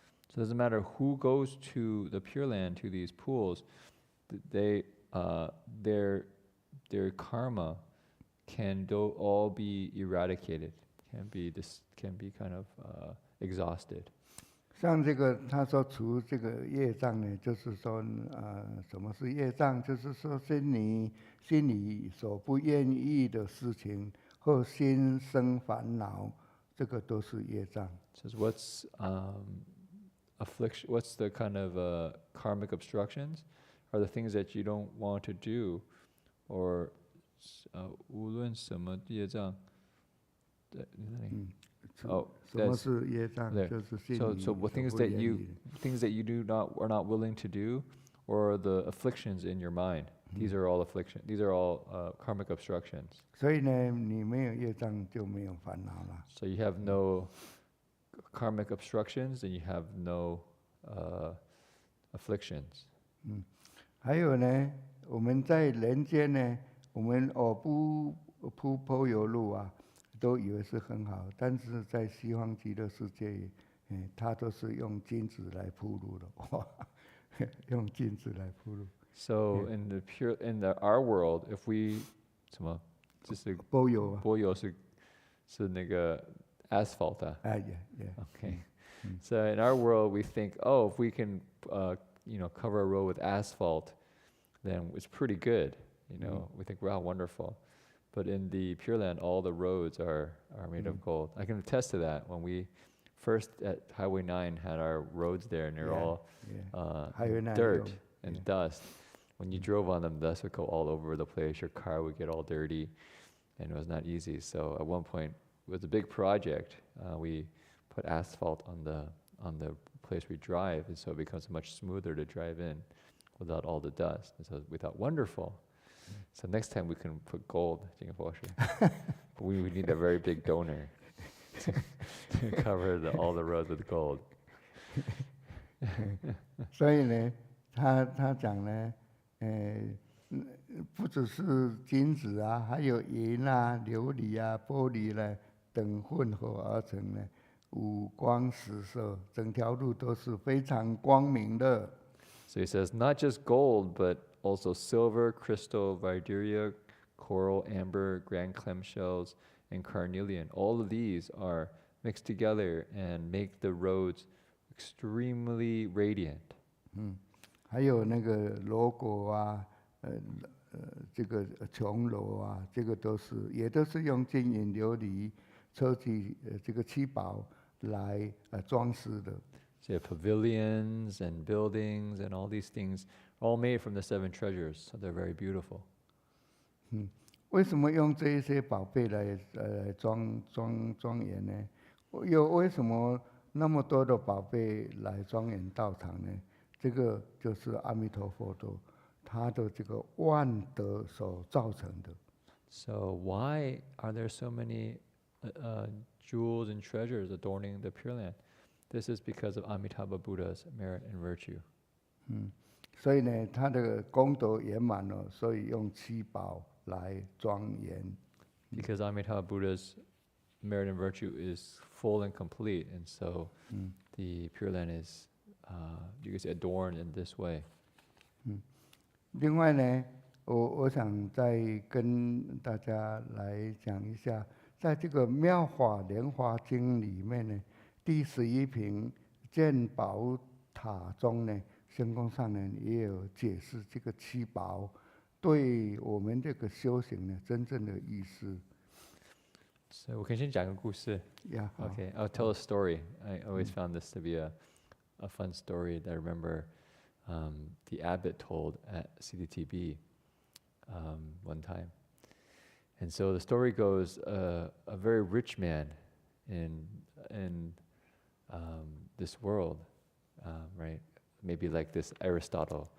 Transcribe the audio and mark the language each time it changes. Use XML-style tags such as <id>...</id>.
<en>So it doesn't matter who goes to the Pure Land to these pools, they their karma can all be eradicated, can be kind of exhausted.</en> <zh>像这个他说除这个业障呢，就是说什么是业障？就是说心里所不愿意的事情，或心生烦恼，这个都是业障。</zh> <en>Says what's affliction? What's the kind of karmic obstructions? Are the things that you don't want to do, or</en> <zh>无论什么业障。 Oh, 什么是业障？</zh> <en>there.</en> <zh>就是心里</zh> <en>So what things that you are not willing to do, or the afflictions in your mind. These are all affliction. These are all karmic obstructions.</en> <zh>所以呢，你没有业障就没有烦恼了。</zh> <en>So you have no karmic obstructions, and you have no afflictions.</en> <zh>还有呢，我们在人间呢，我们铺坡油路啊，都以为是很好，但是在西方极乐世界，它都是用金子来铺路的，哇，用金子来铺路。</zh> <en>So in our world, if we</en> <zh>什么，就是坡油啊，柏油是那个 asphalt 啊。哎呀。</zh> <en>Okay. So in our world, we think, oh, if we can, cover a road with asphalt, then it's pretty good. We think, wow, wonderful. But in the Pure Land, all the roads are made of gold. I can attest to that. When we first at Highway 9 had our roads there, and they're all Highway 9 dirt and dust. When you drove on them, dust would go all over the place. Your car would get all dirty, and it was not easy. So at one point, it was a big project. We put asphalt on the place we drive, and so it becomes much smoother to drive in without all the dust. And so we thought, wonderful. So next time we can put gold, but we would need a very big donor to cover all the roads with gold.</en> <zh>所以呢，他讲呢，不只是金子啊，还有银啊、琉璃啊、玻璃呢等混合而成呢，五光十色，整条路都是非常光明的。</zh> <en>So he says, not just gold, but also silver, crystal, viduria, coral, amber, grand clam shells, and carnelian. All of these are mixed together and make the roads extremely radiant.</en> <zh>还有那个罗果啊，这个琼楼啊，这个也都是用金银琉璃、车体这个七宝来装饰的。</zh> <en>So you have pavilions and buildings and all these things, all made from the 7 treasures. So they're very beautiful.</en> <zh>为什么用这一些宝贝来庄严呢？又为什么那么多的宝贝来庄严道场呢？这个就是阿弥陀佛的他的这个万德所造成的。</zh> <en>So why are there so many jewels and treasures adorning the Pure Land? This is because of Amitabha Buddha's merit and virtue.</en> <zh>所以呢，他的功德圆满了，所以用七宝来庄严。</zh> <en>Because Amitabha Buddha's merit and virtue is full and complete, and so the Pure Land is, you can say, adorned in this way.</en> <zh>另外呢，我想再跟大家来讲一下，在这个《妙法莲华经》里面呢，第11品鉴宝塔中呢，仙公上人也有解释这个七宝对我们这个修行呢真正的意思。 So 我可以先讲个故事。</zh> <en>Yeah. Okay, I'll tell a story. I always found this to be a fun story that I remember the abbot told at CDTB one time. And so the story goes, a very rich man in this world, right? Maybe like this Aristotle,</en>